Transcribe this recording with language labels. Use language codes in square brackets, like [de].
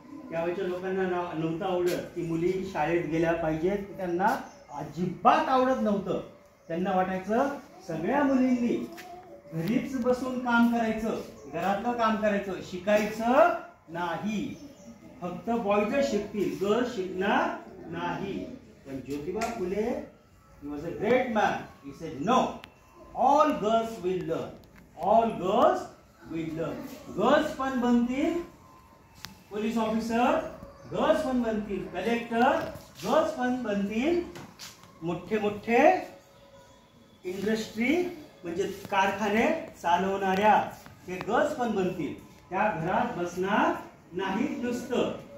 [mr] त्यावेळेच्या लोकांना नव्हतं आवडत की मुली शाळेत गेल्या पाहिजेत. त्यांना अजिबात आवडत नव्हतं. त्यांना वाटायचं सगळ्या मुलींनी घरीच बसून काम करायचं, घरातलं काम करायचं, शिकायचं नाही. फक्त बॉयज शिकतील, गर्ल्स शिकणार नाही. पण [en] Jyotiba Phule he was a great man. He said no, all girls will learn. All girls will learn. [mr] Girls पण बनतील पोलीस ऑफिसर, गर्ल्स पण बनतील कलेक्टर, गर्ल्स पण बनतील मोठे मोठे इंडस्ट्री म्हणजे कारखाने चालवणाऱ्या. ते गर्ल्स पण बनतील. त्या घरात बसणार नाहीत नुसतं.